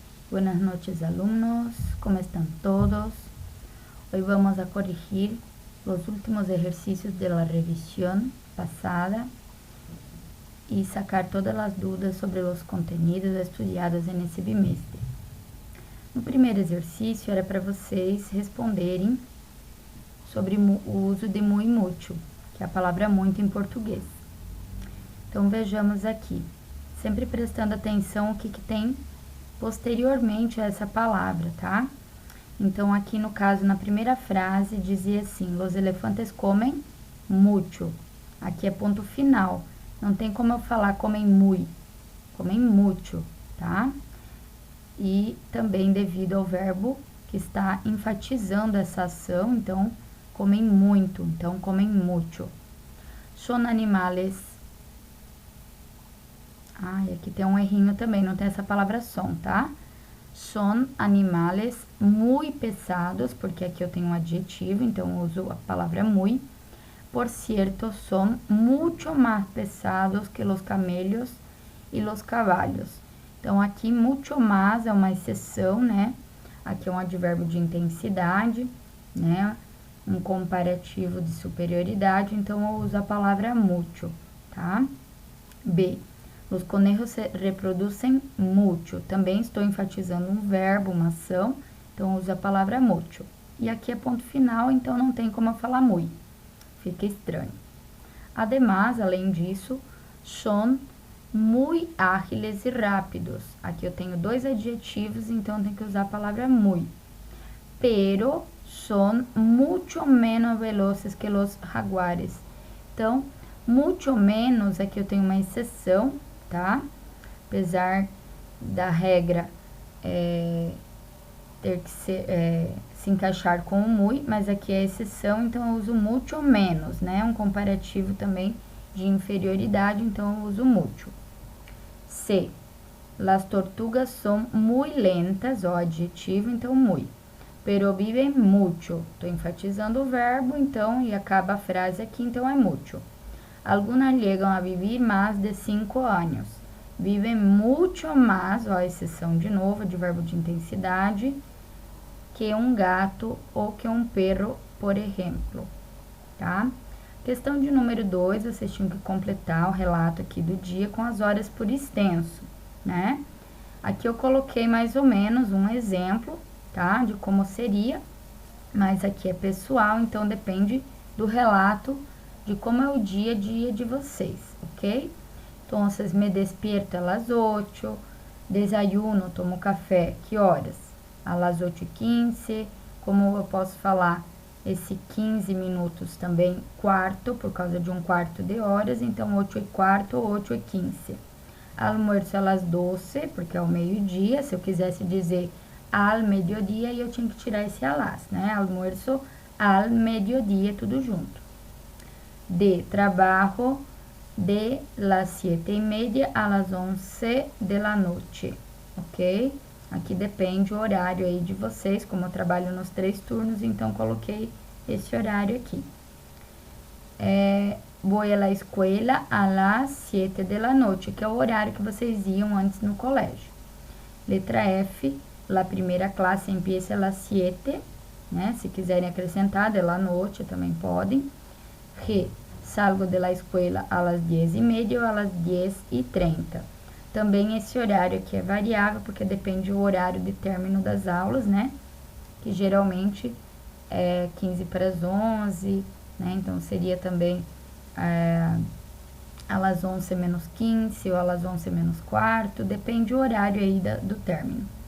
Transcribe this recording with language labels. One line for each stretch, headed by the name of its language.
Spanish: Buenas noches, alumnos, ¿cómo están todos? Hoy vamos a corregir los últimos ejercicios de la revisión pasada y sacar todas las dudas sobre los contenidos estudiados
Portuguese: nesse bimestre. No primeiro exercício era para vocês responderem sobre o uso de muy mucho, que é a palavra muito em português. Então, vejamos aqui, sempre prestando atenção o que tem posteriormente a essa palavra, tá? Então, aqui no caso, na primeira frase, dizia assim,
Spanish: los elefantes comem mucho.
Portuguese: Aqui é ponto final, não tem como eu falar comem muy, comem mucho, tá? E também devido ao verbo que está enfatizando essa ação, então, comem muito, então, comem mucho.
Spanish: Son animales.
Portuguese: E aqui tem um errinho também, não tem essa palavra son, tá?
Spanish: Son animales muy pesados,
Portuguese: porque aqui eu tenho um adjetivo, então eu uso a palavra muy.
Spanish: Por cierto, son mucho más pesados que los camellos e los caballos.
Portuguese: Então, aqui, mucho más é uma exceção, né? Aqui é um advérbio de intensidade, né? Um comparativo de superioridade, então eu uso a palavra mucho, tá? B. Os conejos se reproduzem mucho. Também estou enfatizando um verbo, uma ação, então eu uso a palavra mucho. E aqui é ponto final, então não tem como eu falar muy. Fica estranho. Ademais, além disso,
Spanish: son muy ágiles
Portuguese: e rápidos. Aqui eu tenho dois adjetivos, então tem que usar a palavra muy.
Spanish: Pero son mucho menos veloces que los jaguares.
Portuguese: Então, mucho menos, aqui eu tenho uma exceção, tá? Apesar da regra ter que se encaixar com o muy, mas aqui é exceção, então eu uso mucho menos, né? Um comparativo também de inferioridade, então eu uso mucho. C.
Spanish: Las tortugas son muy lentas, ó, adjetivo, então muy. Pero viven mucho.
Portuguese: Tô enfatizando o verbo, então, e acaba a frase aqui, então é mucho.
Spanish: Algunas llegan a vivir más de 5 anos.
Portuguese: Vivem mucho más, ó, exceção de novo, de verbo de intensidade, que um gato ou que um perro, por exemplo, tá? Questão de número 2, vocês tinham que completar o relato aqui do dia com as horas por extenso, né? Aqui eu coloquei mais ou menos um exemplo, tá? De como seria, mas aqui é pessoal, então depende do relato de como é o dia a dia de vocês, ok?
Spanish: Então, me despierto a las 8, desayuno, tomo café,
Portuguese: que horas? A las 8:15, como eu posso falar esse 15 minutos também quarto, por causa de um quarto de horas, então 8:15 ou 8:15. Almuerzo a las 12, porque é o meio-dia, se eu quisesse dizer al mediodía, eu tinha que tirar esse alas, né?
Spanish: Almuerzo al mediodía,
Portuguese: tudo junto. D.
Spanish: Trabajo de las 7:30 a las 11 de la noche, ok?
Portuguese: Aqui depende o horário aí de vocês, como eu trabalho nos 3 turnos, então coloquei esse horário aqui.
Spanish: Voy a la escuela a las 7 de la noche,
Portuguese: que é o horário que vocês iam antes no colégio. Letra F,
Spanish: la primeira classe empieza a las 7,
Portuguese: né? Se quiserem acrescentar, de la noche também podem.
Spanish: G, salgo de la escuela a las 10:30 ou a las 10:30.
Portuguese: Também esse horário aqui é variável, porque depende do horário de término das aulas, né? Que geralmente é 15 para as 11, né? Então, seria também a las 11 menos 15 ou a las 11 menos quarto, depende do horário aí do término.